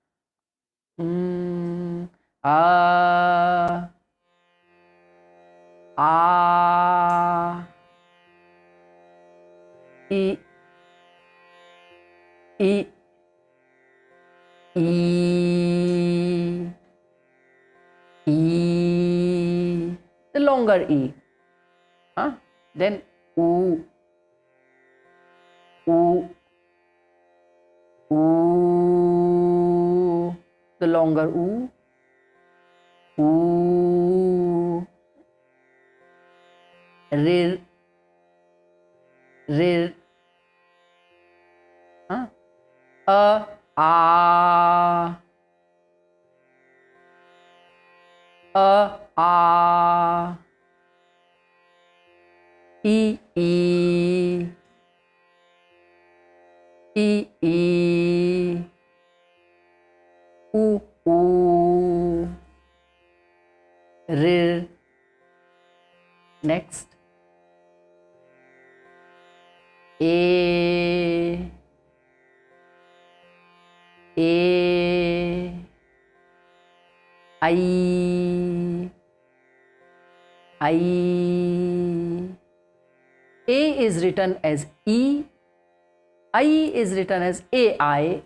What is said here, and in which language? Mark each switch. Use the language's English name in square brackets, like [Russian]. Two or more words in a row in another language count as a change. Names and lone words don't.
[English] E, E, E, E, the longer E. Then U, U, U, the longer U, U, RIR, RIR, A, E, E, E, E, U, U, RIR. Next, A, I, A is written as E, I is written as AI.